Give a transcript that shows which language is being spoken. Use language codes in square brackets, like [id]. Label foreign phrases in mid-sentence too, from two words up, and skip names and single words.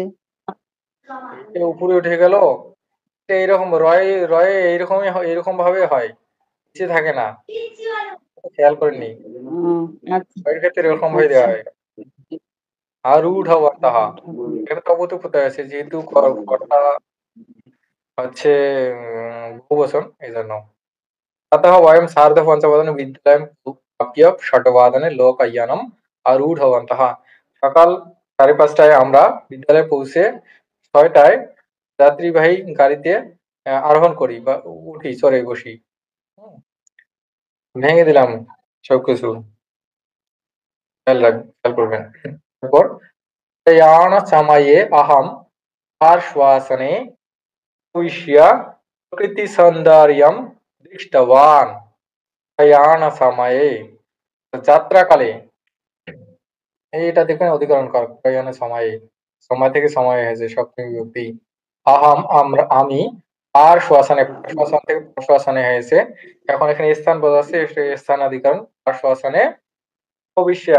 [bn] এটা উপরে উঠে গেল, এটা এরকম রয়ে রয়ে এইরকমই এরকম ভাবে হয়, নিচে থাকে না, খেয়াল করেননি? আচ্ছা এর ক্ষেত্রে এরকম ভাবে দেওয়া হয় আরূঢ়বন্তঃ। এখানে তো অবতু প্রত্যয় আছে, যেহেতু কর্তা হচ্ছে বহুবচন, এই জন্য। [sa] अतः वयं सार्धपञ्चवादने विद्यालयं प्राप्य षट्वादने लोकयानम् आरूढवन्तः। [bn] সকাল 5:30টায় আমরা বিদ্যালয়ে পৌঁছে 6টায় যাত্রীবাহী গাড়িতে আরোহণ করি বা উঠি, চড়ে বসি। ভেঙে দিলাম সবকিছু, খেয়াল করবেন। তারপর [sa] प्रयाण समये अहं पार्श्वासने उपविश्य प्रकृतिसौन्दर्यं दृष्टवान्। प्रयाण समये, [bn] যাত্রাকালে, এইটা দেখবেন অধিকরণ কারক, প্রয়োজনে সময়ে, সময় থেকে সময় হয়েছে সপ্তমী বিভক্তি। আহাম, আমি, আর শ্বাসনে, শ্বাসন থেকে শ্বাসনে হয়েছে। এখন এখানে স্থান বোঝাচ্ছে, স্থান অধিকরণ, আর শ্বাসনে ভবিষ্যা।